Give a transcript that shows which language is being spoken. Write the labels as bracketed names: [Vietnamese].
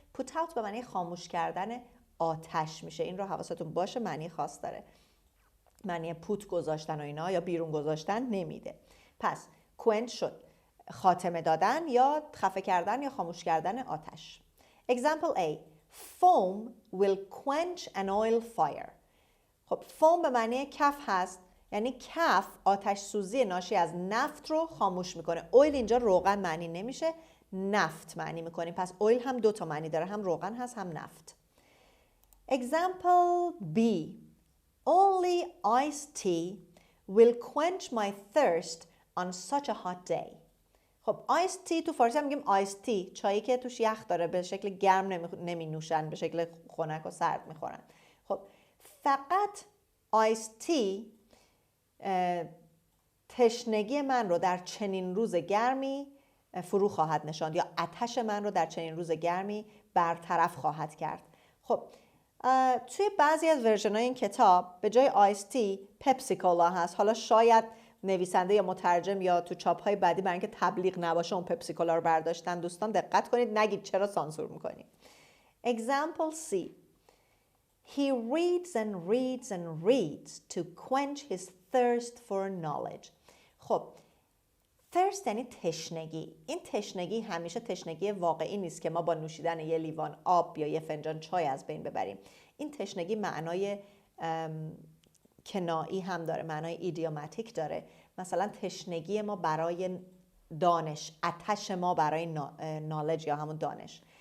[Persian] put out به معنی خاموش کردن آتش میشه. این رو حواستون باشه، معنی خاص داره. معنی پوت گذاشتن و اینا یا بیرون گذاشتن نمیده. پس quench شد خاتمه دادن یا خفه کردن یا خاموش کردن آتش. [English] Example A. Foam will quench an oil fire. [Persian] خب foam به معنی کف هست، یعنی کف آتش سوزی ناشی از نفت رو خاموش میکنه. اویل اینجا روغن معنی نمیشه، نفت معنی میکنیم. پس اویل هم دو تا معنی داره، هم روغن هست هم نفت. [English] Example B. Only iced tea will quench my thirst on such a hot day. [Persian] خب iced tea تو فارسی هم میگیم iced tea، چایی که توش یخ داره، به شکل گرم نمی نوشن، به شکل خنک و سرد میخورن. خب فقط iced tea تشنگی من رو در چنین روز گرمی فرو خواهد نشاند یا آتش من رو در چنین روز گرمی برطرف خواهد کرد. خب توی بعضی از ورژن‌های این کتاب به جای آیس تی پپسی کولا هست. حالا شاید نویسنده یا مترجم یا تو چاپ‌های بعدی برای اینکه تبلیغ نباشه اون پپسی کولا رو برداشتن. دوستان دقت کنید، نگید چرا سانسور میکنید. [English] Example C. He reads and reads and reads to quench his thirst for knowledge. [Persian] خب thirst یعنی تشنگی. این تشنگی همیشه تشنگی واقعی نیست که ما با نوشیدن یه لیوان آب یا یه فنجان چای از بین ببریم. این تشنگی معنای کنایی هم داره، معنای ایدیوماتیک داره. مثلا تشنگی ما برای دانش، آتش ما برای نالج یا همون دانش.